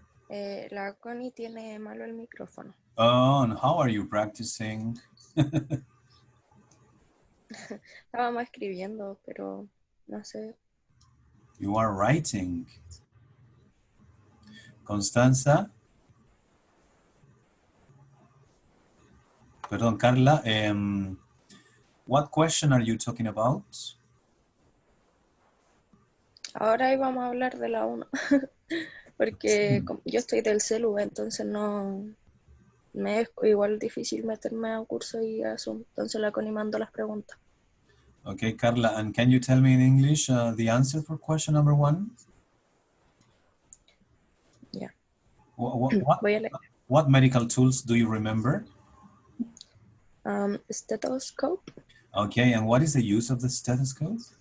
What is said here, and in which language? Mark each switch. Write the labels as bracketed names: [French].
[Spanish] La Connie tiene malo el micrófono. [English] Oh, and how are you practicing? [Spanish] Estábamos escribiendo, pero no sé. [English] You are writing. [Spanish] Constanza. Perdón, Carla. [English] What question are you talking about? [Spanish] Ahora íbamos a hablar de la 1, porque yo estoy del celu, entonces no me es igual difícil meterme a un curso y a Zoom. Entonces la Connie mandó las preguntas. [English] Okay, Carla, and can you tell me in English the answer for question number 1? [Spanish] Ya. [English] What, [Spanish] Voy a leer. [English] what medical tools do you remember? Stethoscope. Okay, and what is the use of the stethoscope?